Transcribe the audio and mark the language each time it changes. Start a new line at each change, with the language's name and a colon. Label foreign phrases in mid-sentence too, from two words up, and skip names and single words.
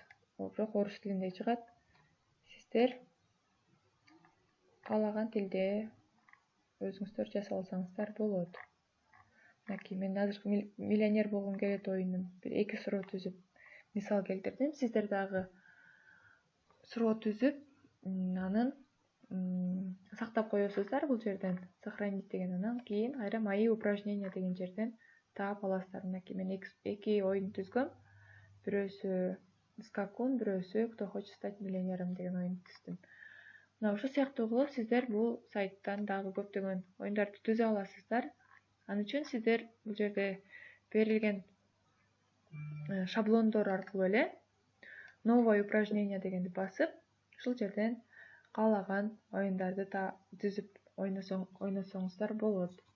Kyrgyz: Бирок орус тилинде чыгат. Сиздер каалаган тилде өзүңүздөр жазып алсаңыздар болот. Мен азыр миллионер болгум келет оюнун бир 2 суроо түзүп мисал келтирдим. Сиздер дагы суроо түзүп, анын сактап коесуздар бул жерден, сохранить деген, анан кийин кайра
Russian: мои упражнения
Kyrgyz: деген жерден таап аласыздар. Мен 2 оюн түзгөм. Бирөөсү скакун, бирөөсү
Russian: кто хочет стать миллионером
Kyrgyz: деген оюн түздүм. Мына ушул сыяктуу кылып сиздер бул сайттан дагы көптөгөн оюндарды түзө аласыздар. Ал үчүн сиздер бул жерде берилген шаблондор аркылуу эле
Russian: новое упражнение
Kyrgyz: дегенди басып, ушул жерден каалаган оюндарды түзүп ойносоңуздар болот.